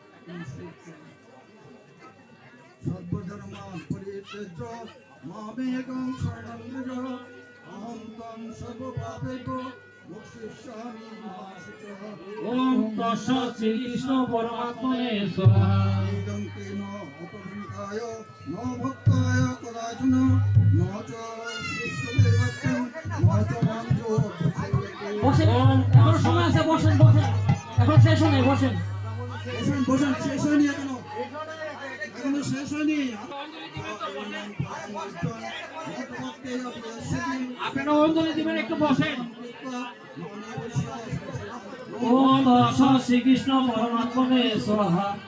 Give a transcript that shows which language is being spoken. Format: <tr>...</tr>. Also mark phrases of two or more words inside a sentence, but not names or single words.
<sa>সর্বধর্ম পরিত্যাজ্য মামেকং শরণং ব্রজ, অহং ত্বং সর্বপাপেভ্যো মোক্ষয়িষ্যামি মা শুচঃ। ওম তৎসৎ শ্রীকৃষ্ণ পরমাত্মনে স্বাহা। ইদং তেন অপভৃতায় ন ভক্তায় কদাচন ন চ শিষ্যদেবত্বং ন চ মাঞ্জো অভ্যসেয়তে।</sa> <bn>বসেন, এখনো সময় আছে, বসেন বসেন, এখন শেষ হয়নি, বসেন। বসেন বসেন, শেষ হয়নি এখনো, এখনো শেষ হয়নি। আপনারা অঞ্জলি দিবেন, একটু বসেন।</bn> <sa>ওম তৎসৎ শ্রীকৃষ্ণ পরমাত্মনে স্বাহা।</sa>